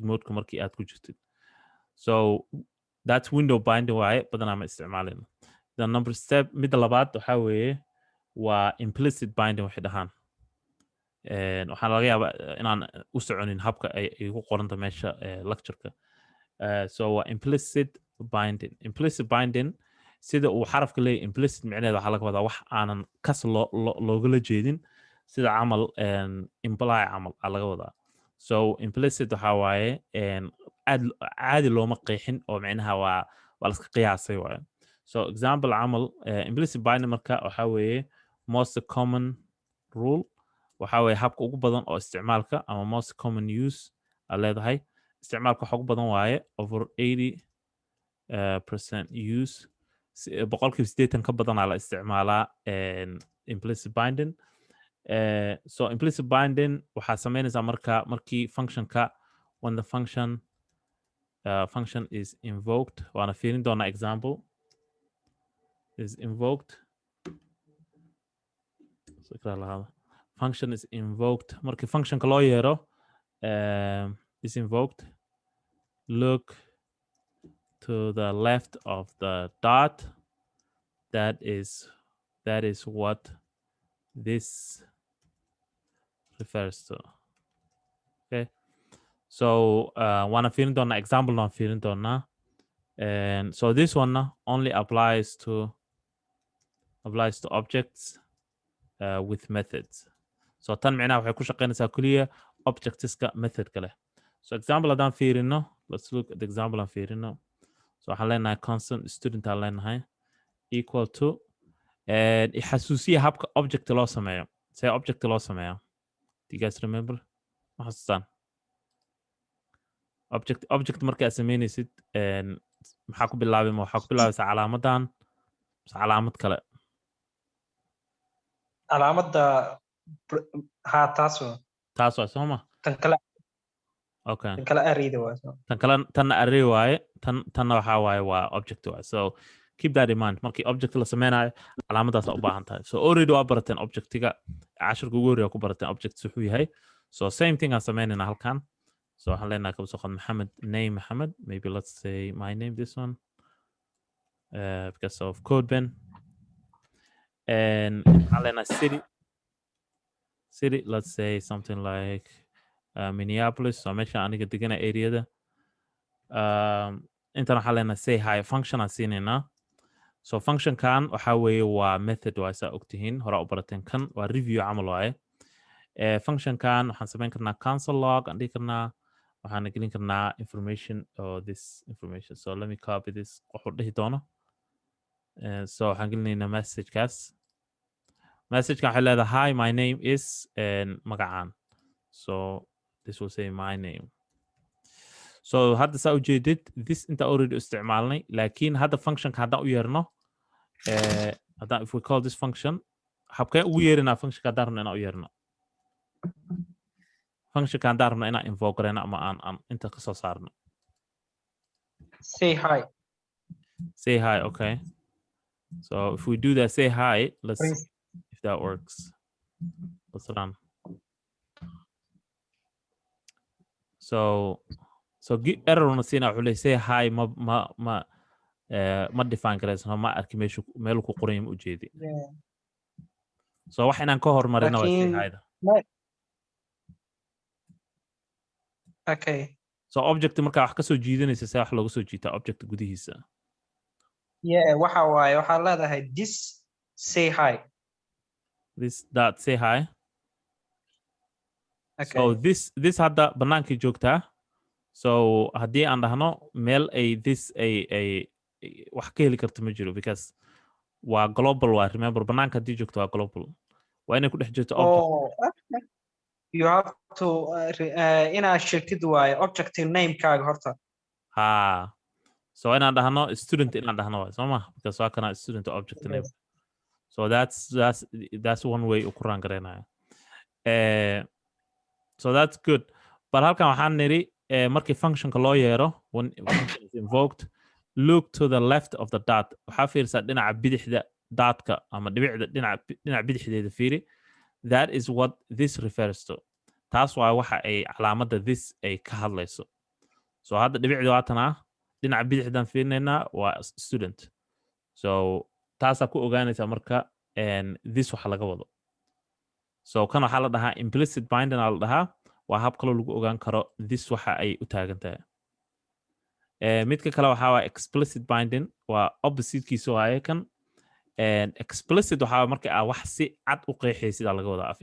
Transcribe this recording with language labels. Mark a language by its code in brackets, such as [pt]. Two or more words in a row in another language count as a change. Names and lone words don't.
[so] modeka markii aad ku jirtid [en] so that's window binding [so] waaye badanaa ma isticmaalena [en] the number step [so] midda labaad waxaa weeye waa [en] implicit binding [so] waxay dhahaan waxaan laga yaabaa inaan u soconin habka ay ku qoranta meesha lectureka so waa [en] implicit binding [so] sida uu xarafka leeyahy implicit micneheeda waxaa laga wadaa wax aanan kas loogala jeedin sida camal imply camal aa laga wadaa so implicit waxaa waaye caadi looma qeexin oo micnaha waa laska qiyaasay waaye so example camal [en] implicit binding [so] marka waxaa weeye [en] most common rule [so] waxaa weeye habka ugu badan oo isticmaalka ama [en] most common use [so] aad leedahay isticmaalka waxa ugu badan waaye over 80% use boqolkiiba 80 ka badanaa la isticmaalaa [en] implicit binding [so] so [en] implicit binding [so] waxaa samaynaysaa markii functionka [en] when the function is invoked [so] waana fiirin doonaa example [en] is invoked function is invoked [so] markii functionka loo yeero [en] is invoked look to the left of the dot that is what this refers to okay so wanna [so] fiirin doonaa example waan fiirin doonaa [en] and so this one only applies to objects with [so] methods so tan micnaha waxay ku shaqaynaysaa keliya objectska methodka leh so example haddaan fiirino [en] let's look at the example [so] aan fiirino so waxaan leenahay [en] constant student [so] aan leenahay [en] equal to [so] xasuusiya habka object loo sameeyo see object loo sameeya [en] do you guys remember [so] ma xasuustaan object markaa sameynaysid maxaa ku bilaabay ma waxaa ku bilaabaysaa calaamadan mise calaamad kale calaamadda ha taas waa sooma tan kale okay tan kale arrayda waa tanna array waaye tanna waxaa waaye waa object waaye [en] so keep that in mind [so] markii object la sameynayo calaamadaas u baahan tahay so already waa barateen objectiga cashirka ugu horreeya ku barateen objects wuxuu yahay so [en] same thing [so] aan sameynayna halkan so waxaan leenahay kaba soo qaad maxamed name maxamed [en] maybe let's say my name this one because of code bin [so] and waxaan leenahay city [en] let's say something like Minneapolis [so] so meesha aniga degana areada intan waxaan leenahay [en] say hi function [so] aan siinaynaa so function kan waxa weeye waa method waa saa ogtihiin hore u barateen kan waa review camal waaye function kan waxaan samayn karnaa [en] cancel log [so] aan dhihi karnaa waxaan gelin karnaa [en] information or this information so let me copy this [so] wuxuu dhihi doono so waxaan gelinaynaa messagekaas messagekan waxay leedahay [en] hi my name is [so] magacaan [en] so this will say my name [so] so hadda saa ujeedid this inta already isticmaalnay laakiin hadda functionka haddaan u yeerno haddaan [en] if we call this function [so] habkeen ugu yeerinaa functionka haddaan rabno inaan u yeerno functionka haddaan rabno inaan invoke gareyno ama aan inta kasoo saarno [en] say hi. Say hi, okay. So if we do that, say hi, let's Please. see if that works. Let's run. So error on the say hi [so] ma define karaysan ma arki meel ku qoran u jeedi. So wax inaan ka hormarino waa [en] say hi [so] da. Okay. So object marka wax ka soo jiidanaysa say wax looga soo jiita object gudihiisa. [en] Yeah, [so] waxa waaye waxaa leedahay [en] this say hi. This dot say hi. Okay. [so] So this hadda banaankii joogtaa. So haddii aan dhahno meel ay this ay wax ka heli karto ma jiro because waa global waa remember banaanka haddii joogto waa global waa inay ku dhex jirto [en] object. You have to [so] inaad sheegtid waaye objective namekaaga horta. Ha. So inaan dhahno student inaan dhahno waay soo ma because waa kana student object name. [en] So that's one way [so] u ku raan gareynayo. [en] So that's good. But [so] halkan waxaan niri markii functionka loo yeero [en] when function is invoked look to the left of the dot [so] waxaa fiirsaa dhinaca bidixda daatka ama dhibicda dhinaca bidixdeeda fiiri [en] that is what this refers to [so] taas waa waxa ay calaamadda this ay ka hadlayso so hadda dhibicda waatanaa dhinaca bidixdan fiirinaynaa waa student so taasaa ku ogaanaysaa marka this waxa laga wado so kan waxaa la dhahaa [en] implicit binding [so] aa la dhahaa waa hab kaloo lagu ogaan karo this waxa ay u taagan tahay midka kale waxaa waa [en] explicit binding [so] waa oppositekiisa waaye kan explicit waxaa markii aa wax si cad u qeexaysid aa laga wadaa af